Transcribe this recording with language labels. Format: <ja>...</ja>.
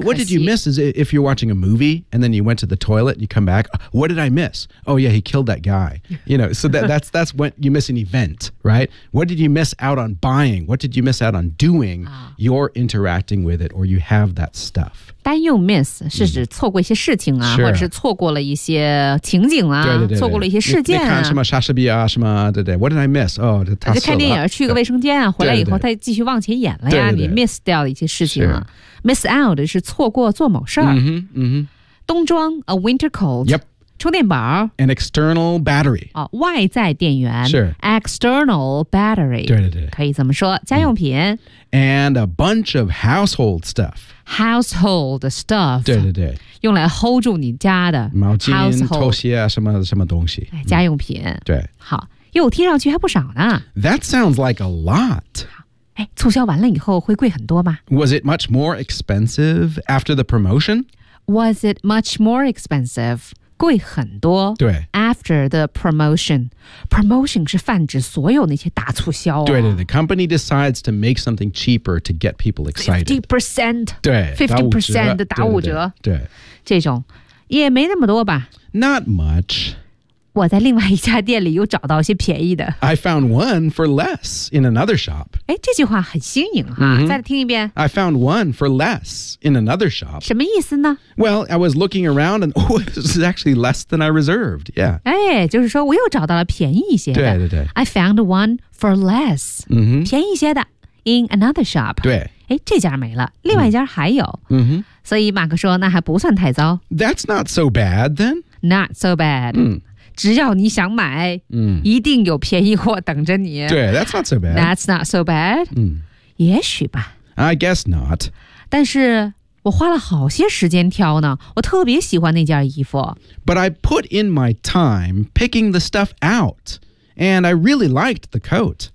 <en>What did you miss is if you're watching a movie and then you went to the toilet and you come back, what did I miss? Oh yeah, he killed that guy. You know, so that's when you miss an event, right? What did you miss out on buying? What did you miss out on doing? You're interacting with it or you have that stuff.</en> <zh>担忧 miss 是指错过一些事情啊，或者是错过了一些情景啊，错过了一些事件啊。你看什么莎士比亚什么，对对 ，</zh> <en>What did I miss？</en> <zh>哦，他死了。就看电影去个卫生间啊，回来以后他继续往前演了呀，你 miss 掉了一些事情啊。 miss out 是错过做某事儿。嗯哼，嗯哼。</zh> <en>冬装 a winter coat。 Yep。</en> <zh>充电宝</zh> <en>，an external battery，</en> <zh>哦，外在电源，是</zh> <en>external battery，</en> <zh>对对对，可以这么说，家用品、嗯、</zh> <en>，and a bunch of household stuff， household stuff，</en> <zh>对对对，用来 hold 住你家的毛巾、</zh> <en>household、</en> <zh>拖鞋啊，什么什么东西，家用品，嗯、对，好，哟，听上去还不少呢</zh> <en>，that sounds like a lot。</en> <zh>哎，促销完了以后会贵很多吗</zh> <en>？Was it much more expensive after the promotion？ Was it much more expensive？</en> <zh>贵很多对</zh> <en>after the promotion</en> <zh>promotion 是泛指所有那些大促销、啊、</zh> <en>对对 the company decides to make something cheaper to get people excited 50%</en> <zh>对 50% 的打五折对这种也没那么多吧</zh> <en>not much</en> <zh>我在另外一家店里又找到一些便宜的</zh> <en>I found one for less in another shop</en> <zh>哎，这句话很新颖哈、mm-hmm. 再听一遍</zh> <en>I found one for less in another shop</en> <zh>什么意思呢</zh> <en>Well, I was looking around and oh, this is actually less than I reserved. Yeah.</en> <zh>哎，就是说我又找到了便宜一些的。对对对。</zh> <en>I found one for less. 嗯哼。</en> <zh>便宜一些的</zh> <en>in another shop.</en> <zh>对。哎，这家没了，另外一家还有。嗯哼。所以马克说，那还不算太糟。</zh> <en>That's not so bad then. Not so bad. 嗯。</en> <zh>只要你想买，嗯，一定有便宜货等着你。</zh> <en>对 ，That's not so bad. That's not so bad. 嗯。</en> <zh>也许吧。</zh> <en>I guess not.</en> <zh>但是。我花了好些时间挑呢，我特别喜欢那件衣服。</zh> <en>But I put in my time picking the stuff out, and I really liked the coat.</en>